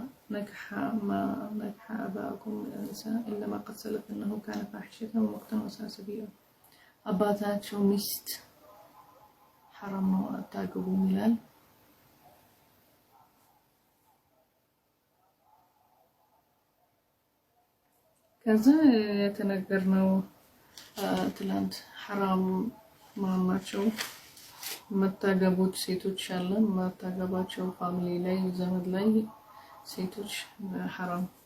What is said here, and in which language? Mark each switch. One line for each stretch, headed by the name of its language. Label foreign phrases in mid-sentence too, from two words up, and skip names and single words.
Arabic: نكح آباءكم من النساء إلا ما قد سلف إنه كان فاحشة ومقتا وساء سبيلا
Amharic: አባታቸው ሚስት حرام ነው አታግቡ ይላል። ከዛ የተነገርነው ትላንት حرام ማናቸው መታገቦች ሴቶች አለን መታገባቸው ፋሚሊ ላይ ዘመድ ላይ ሴቶች حرام